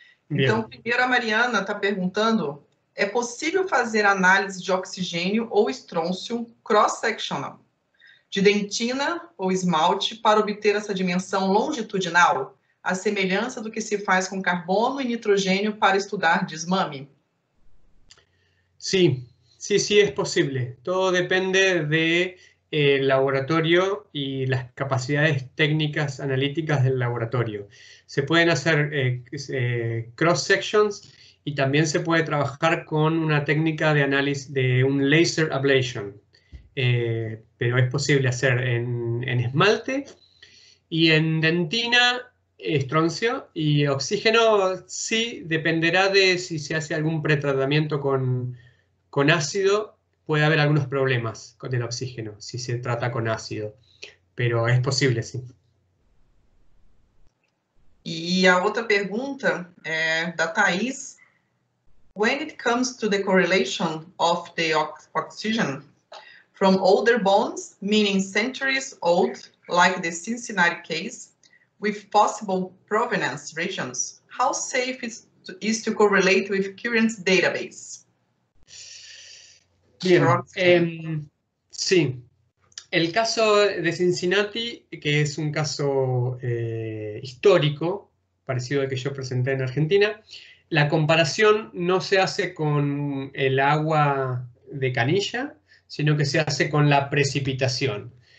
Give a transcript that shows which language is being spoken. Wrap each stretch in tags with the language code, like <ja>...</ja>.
<pt>Então, primeiro a Mariana está perguntando, é possível fazer análise de oxigênio ou estrôncio cross-sectional, de dentina ou esmalte, para obter essa dimensão longitudinal, a semelhança do que se faz com carbono e nitrogênio para estudar desmame?</pt> <es>Sí, sí es posible. Todo depende del laboratorio y las capacidades técnicas analíticas del laboratorio. Se pueden hacer cross-sections y también se puede trabajar con una técnica de análisis de un laser ablation. Pero es posible hacer en esmalte y en dentina, estroncio, y oxígeno sí dependerá de si se hace algún pretratamiento con ácido. Puede haber algunos problemas con el oxígeno si se trata con ácido, pero es posible, sí.</es> <pt>E a outra pergunta é da Thais.</pt> <en>When it comes to the correlation of the oxygen from older bones, meaning centuries old, like the Cincinnati case, with possible provenance regions, how safe is to correlate with current database?</en> <es>Bien, sí. El caso de Cincinnati, que es un caso histórico, parecido al que yo presenté en Argentina, la comparación no se hace con el agua de canilla, sino que se hace con la precipitación.</es>